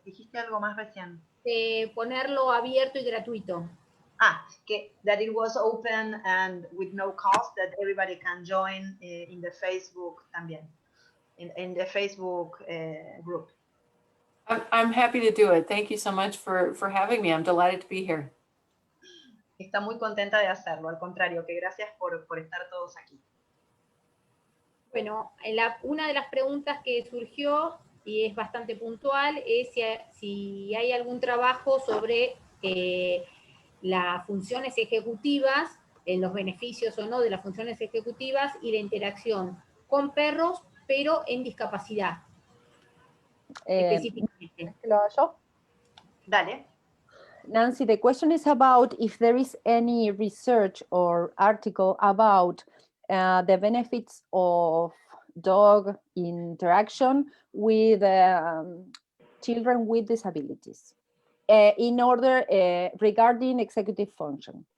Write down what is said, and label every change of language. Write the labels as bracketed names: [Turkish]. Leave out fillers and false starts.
[Spanish] Dijiste algo más recién. Ponerlo abierto y gratuito. [English] That it was open and with no cost, that everybody can join in the Facebook [Spanish] también, [English] in the Facebook group. I'm happy to do it. Thank you so much for having me. I'm delighted to be here. [Spanish] Está muy contenta de hacerlo, al contrario, que gracias por estar todos aquí. Bueno, una de las preguntas que surgió, y es bastante puntual, es si hay algún trabajo sobre las funciones ejecutivas, los beneficios o no de las funciones ejecutivas y la interacción con perros, pero en discapacidad. Específicamente. ¿Lo hago yo? Dale. [English] Nancy, the question is about if there is any research or article about the benefits of dog interaction with children with disabilities in order regarding executive function.